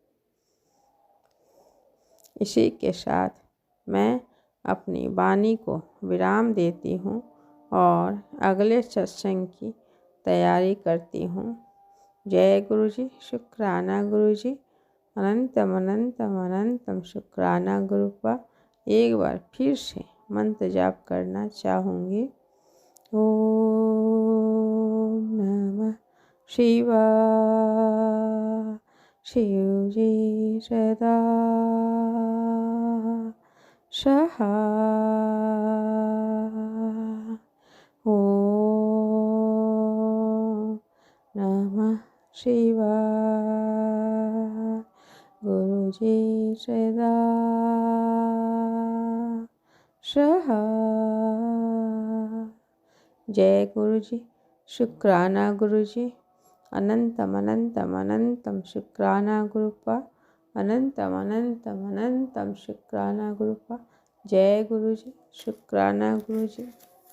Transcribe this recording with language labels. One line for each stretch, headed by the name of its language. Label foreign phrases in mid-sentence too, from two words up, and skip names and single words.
Hindi: इसी के साथ मैं अपनी वाणी को विराम देती हूँ और अगले सत्संग की तैयारी करती हूँ। जय गुरु जी। शुक्राना गुरु जी। अनंतम अनंतम अनंतम शुक्राना गुरुपा। एक बार फिर से मंत्र जाप करना चाहूँगी। ओम नमः शिवाय। शिव जी सदा सहाय। ओम नमः शिवाय। गुरु जी सदा सहाय। जय गुरु जी। शुक्राना गुरु जी। अनंतम अनंतम अनंतम शुक्राना गुरुपा। अनंतम अनंतम अनंतम शुक्राना गुरुपा। जय गुरु जी। शुक्राना गुरु जी।